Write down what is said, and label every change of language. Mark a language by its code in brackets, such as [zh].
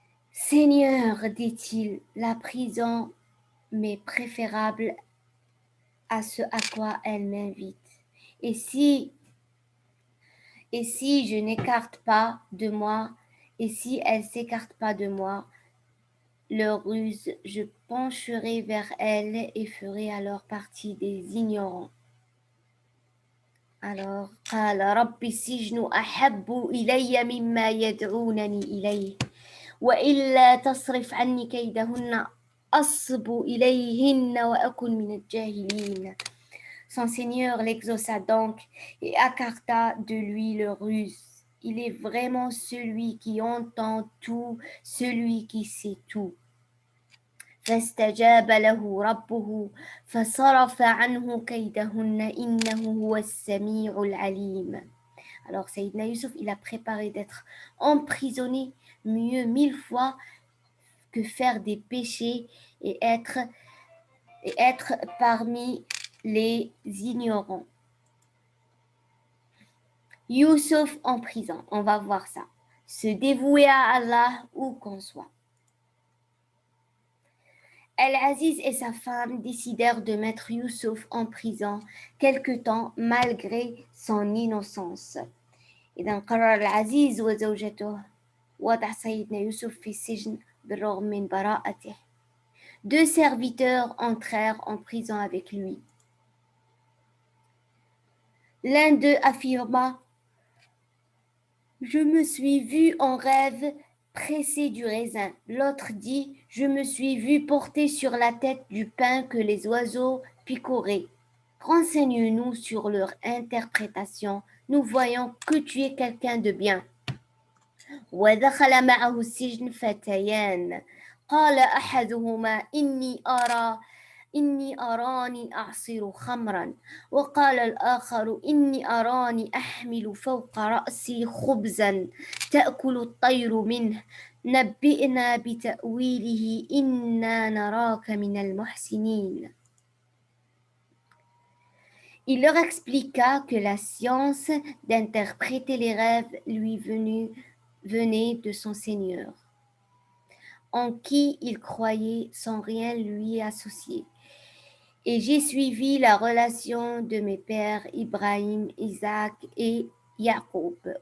[fr] Seigneur, dit-il, la prison m'est préférable à ce à quoi elle m'invite. Et si je n'écarte pas de moi, et si elle s'écarte pas de moi, leur ruse, je pencherai vers elle et ferai alors partie des ignorants. [ar] Alors, قال رب السجن أحب إلي مما يدعونني إليه وإلا تصرف عني كيدهن أصب إليهن وأكن من الجاهلين. [fr] Son Seigneur l'exauça donc et écarta de lui le ruse. Il est vraiment celui qui entend tout, celui qui sait tout. [ar] فاستجاب له ربه فصرف عنه كيدهن إنه هو السميع العليم. [fr] Alors Sayyidina Yusuf, il a préparé d'être emprisonné mieux 1000 fois que faire des péchés et être parmi les ignorants. Yusuf en prison, on va voir ça. Se dévouer à Allah où qu'on soit. Al-Aziz et sa femme décidèrent de mettre Yusuf en prison quelque temps malgré son innocence. [ar] إذا قرر العزيز وزوجته وضع سيدنا يوسف في السجن بالرغم من براءته. [fr] Deux serviteurs entrèrent en prison avec lui. L'un d'eux affirma: Je me suis vu en rêve pressé du raisin. L'autre dit: Je me suis vu porter sur la tête du pain que les oiseaux picoraient. Renseigne-nous sur leur interprétation. Nous voyons que tu es quelqu'un de bien. [ar] ودخل معه السجن فتيان قال أحدهما إني أراني أعصر خمرا وقال الآخر إني أراني أحمل فوق رأسي خبزا تأكل الطير منه نبئنا بتأويله إنا نراك من المحسنين. [fr] Il leur expliqua que la science d'interpréter les rêves lui venait de son Seigneur, en qui il croyait sans rien lui associer. Et j'ai suivi la relation de mes pères Ibrahim, Isaac et Yaqub.